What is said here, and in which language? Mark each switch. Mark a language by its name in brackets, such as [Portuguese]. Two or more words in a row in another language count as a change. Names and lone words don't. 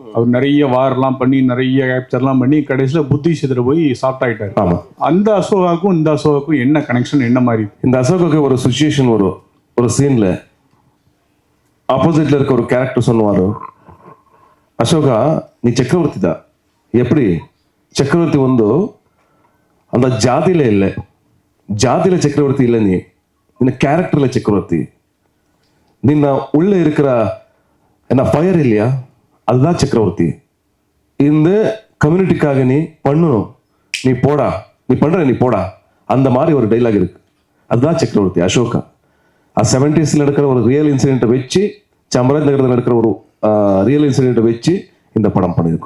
[Tamil] அவர் நிறைய வார்லாம் பண்ணி நிறைய கேப்சர்லாம் பண்ணி கடைசியில் புத்தி சிதற போய் சாஃப்ட் ஆகிட்டார். ஆமாம். அந்த அசோகாவுக்கும் இந்த அசோகாவுக்கும் என்ன கனெக்ஷன், என்ன மாதிரி? இந்த அசோகாவுக்கு ஒரு சுச்சுவேஷன் வரும். ஒரு சீனில் ஆப்போசிட்டில் இருக்க ஒரு கேரக்டர் சொல்லுவார், அசோகா நீ ಚಕ್ರವರ್ತಿ தான். எப்படி [Kannada] ಚಕ್ರವರ್ತಿ ಒಂದು [Tamil] அந்த ஜாதியில இல்லை, ஜாதியில ಚಕ್ರವರ್ತಿ இல்லை, நீ இந்த கேரக்டர்ல ಚಕ್ರವರ್ತಿ. ನಿನ್ನ உள்ள இருக்கிற என்ன ஃபயர் இல்லையா, அதுதான் ಚಕ್ರವರ್ತಿ. இந்த கம்யூனிட்டிக்காக நீ பண்ணணும், நீ போடா, நீ பண்ற நீ போடா, அந்த மாதிரி ஒரு டைலாக் இருக்கு. அதுதான் ಚಕ್ರವರ್ತಿ அசோகா. 70s நடக்கிற ஒரு [English] real incident [Tamil] வச்சு, சாம்ராஜ் நகரத்தில் நடக்கிற ஒரு [English] real incident [Tamil] வச்சு இந்த படம் பண்ணியிருக்கோம்.